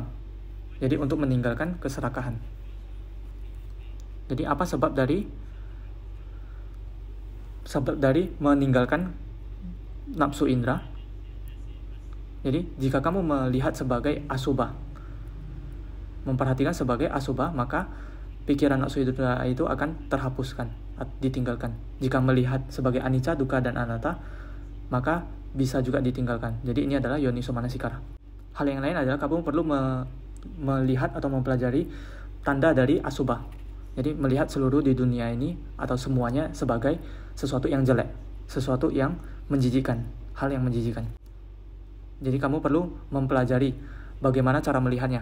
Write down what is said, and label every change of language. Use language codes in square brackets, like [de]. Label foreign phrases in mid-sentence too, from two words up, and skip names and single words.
[id] Jadi untuk meninggalkan keserakahan. Jadi apa sebab dari meninggalkan nafsu indera? Jadi jika kamu melihat sebagai asubha, memperhatikan sebagai asubha, maka pikiran nafsu indera itu akan terhapuskan, ditinggalkan. Jika melihat sebagai [pi] anicca, dukkha, [id] dan anatta, maka bisa juga ditinggalkan. Jadi ini adalah [pi] yoniso manasikara. [id] Hal yang lain adalah kamu perlu melihat atau mempelajari tanda dari asubha. Jadi melihat seluruh di dunia ini atau semuanya sebagai sesuatu yang jelek, sesuatu yang menjijikkan, hal yang menjijikkan. Jadi kamu perlu mempelajari bagaimana cara melihatnya.